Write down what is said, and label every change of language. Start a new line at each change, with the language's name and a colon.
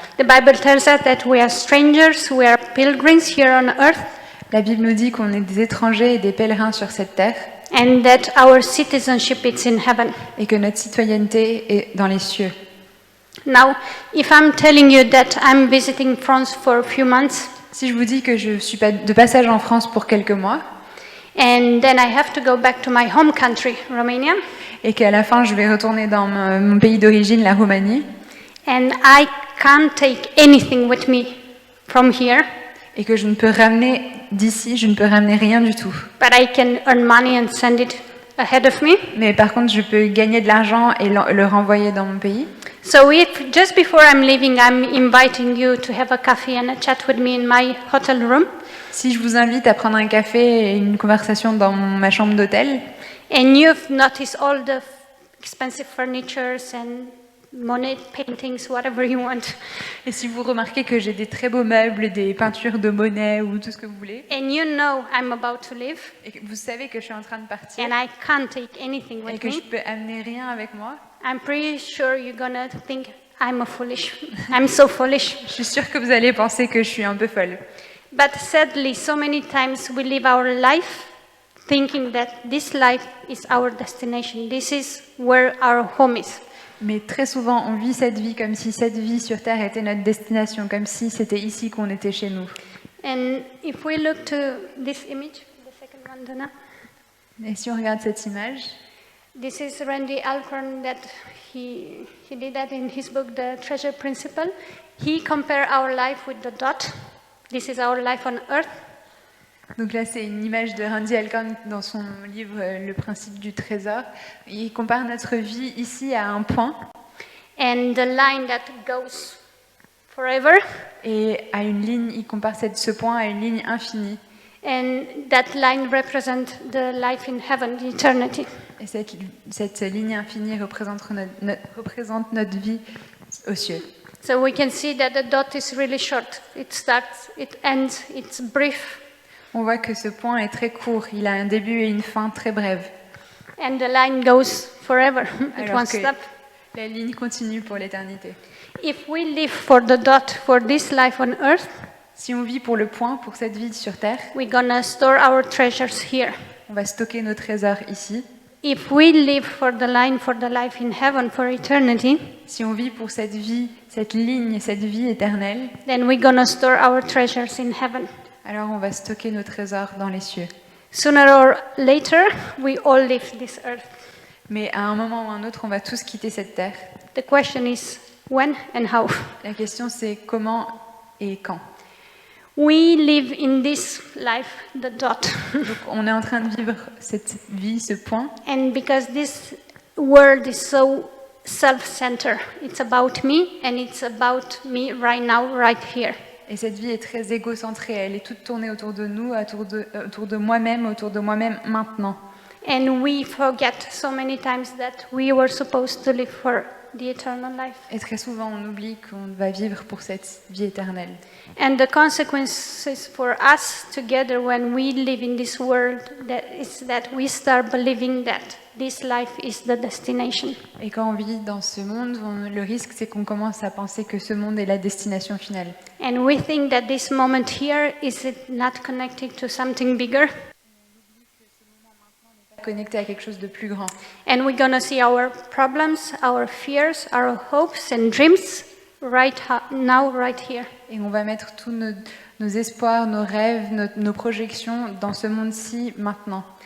English: The Bible tells us that we are strangers, we are pilgrims here on earth,
French: La Bible nous dit qu'on est des étrangers et des pèlerins sur cette terre
English: and that our citizenship is in heaven.
French: et que notre citoyenneté est dans les cieux.
English: Now, if I'm telling you that I'm visiting France for a few months,
French: Si je vous dis que je suis pas de passage en France pour quelques mois
English: and then I have to go back to my home country, Romania,
French: et qu'à la fin je vais retourner dans mon pays d'origine, la Roumanie,
English: and I can't take anything with me from here,
French: et que je ne peux ramener d'ici, je ne peux ramener rien du tout.
English: but I can earn money and send it ahead of me.
French: Mais par contre, je peux gagner de l'argent et le renvoyer dans mon pays.
English: So if just before I'm leaving, I'm inviting you to have a coffee and a chat with me in my hotel room,
French: Si je vous invite à prendre un café et une conversation dans ma chambre d'hôtel,
English: and you've noticed all the expensive furnitures and Monet paintings, whatever you want,
French: et si vous remarquez que j'ai des très beaux meubles, des peintures de Monet ou tout ce que vous voulez,
English: and you know I'm about to leave,
French: et que vous savez que je suis en train de partir
English: and I can't take anything
French: et
English: with
French: que je
English: me,
French: peux amener rien avec moi,
English: I'm pretty sure you're gonna think I'm so foolish.
French: je suis sûre que vous allez penser que je suis un peu folle.
English: But sadly, so many times we live our life thinking that this life is our destination. This is where our home is.
French: Mais très souvent, on vit cette vie comme si cette vie sur Terre était notre destination, comme si c'était ici qu'on était chez nous.
English: And if we look to this image, the second one, Donna,
French: Et si on regarde cette image,
English: this is Randy Alcorn that he did that in his book, The Treasure Principle. He compared our life with the dot. This is our life on earth.
French: donc là c'est une image de Randy Alcorn dans son livre Le principe du trésor. Il compare notre vie ici à un point
English: And the line that goes forever.
French: et à une ligne, il compare ce point à une ligne infinie.
English: And that line represents the life in heaven, the eternity.
French: Et cette ligne infinie représente notre vie aux cieux.
English: So we can see that the dot is really short. It starts, it ends, it's brief.
French: On voit que ce point est très court, il a un début et une fin très brève.
English: And the line goes forever. It
French: Alors
English: won't
French: que
English: stop.
French: la ligne continue pour l'éternité.
English: If we live for the dot, for this life on earth,
French: Si on vit pour le point, pour cette vie sur Terre,
English: we're gonna store our treasures here.
French: on va stocker nos trésors ici.
English: If we live for the line, for the life in heaven, for eternity,
French: Si on vit pour cette vie, cette ligne, cette vie éternelle,
English: then we're gonna store our treasures in heaven.
French: alors on va stocker nos trésors dans les cieux.
English: Sooner or later, we all leave this earth.
French: Mais à un moment ou un autre, on va tous quitter cette terre.
English: The question is when and how.
French: La question, c'est comment et quand.
English: We live in this life, the dot.
French: Donc, on est en train de vivre cette vie, ce point.
English: And because this world is so self-centered, it's about me and it's about me right now, right here.
French: Et cette vie est très égocentrée. Elle est toute tournée autour de nous, autour de moi-même maintenant.
English: And we forget so many times that we were supposed to live for the eternal life.
French: Et très souvent, on oublie qu'on va vivre pour cette vie éternelle.
English: And the consequences for us together when we live in this world is that we start believing that this life is the destination.
French: Et quand on vit dans ce monde, le risque, c'est qu'on commence à penser que ce monde est la destination finale.
English: And we think that this moment here is it not connected to something bigger.
French: Connecté à quelque chose de plus grand.
English: And we're going to see our problems, our fears, our hopes and dreams right now, right here.
French: Et on va mettre tous nos espoirs, nos rêves, nos projections dans ce monde-ci maintenant.